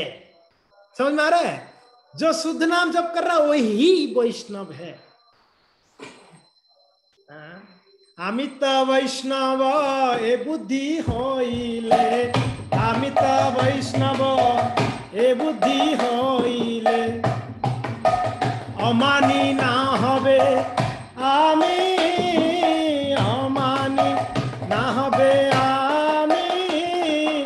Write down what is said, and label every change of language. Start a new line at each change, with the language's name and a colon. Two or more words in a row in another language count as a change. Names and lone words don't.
Hindi: समझ में आ रहा है? जो शुद्ध नाम जप कर रहा है वही वैष्णव है।
Bangla: অমিত বৈষ্ণব এ বুদ্ধি হইলে, অমিত বৈষ্ণব এ বুদ্ধি হইলে, অমানী না হবে আমি, অমানী না হবে আমি।